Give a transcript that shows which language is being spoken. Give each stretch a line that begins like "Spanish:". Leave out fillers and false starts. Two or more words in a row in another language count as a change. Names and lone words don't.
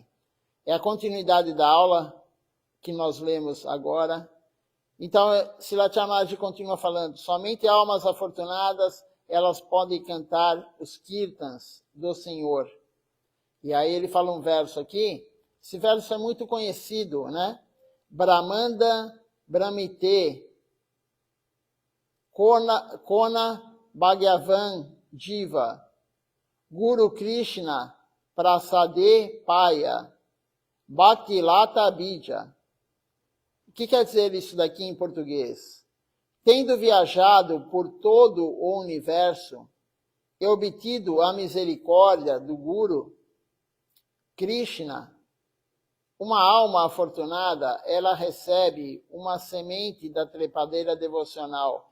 Portuguese: É a continuidade da aula que nós lemos agora. Então, Srilacharya Maharaj continua falando, somente almas afortunadas, elas podem cantar os kirtans do Senhor. E aí ele fala um verso aqui, esse verso é muito conhecido, né?
Bangla: ব্রহ্মাণ্ড ভ্রমিতে, কোন ভাগ্যবান জীব, গুরু কৃষ্ণ প্রসাদে পায়, ভক্তিলতা বীজ.
Portuguese: O que quer dizer isso daqui em português? Tendo viajado por todo o universo e obtido a misericórdia do Guru Krishna, uma alma afortunada, ela recebe uma semente da trepadeira devocional.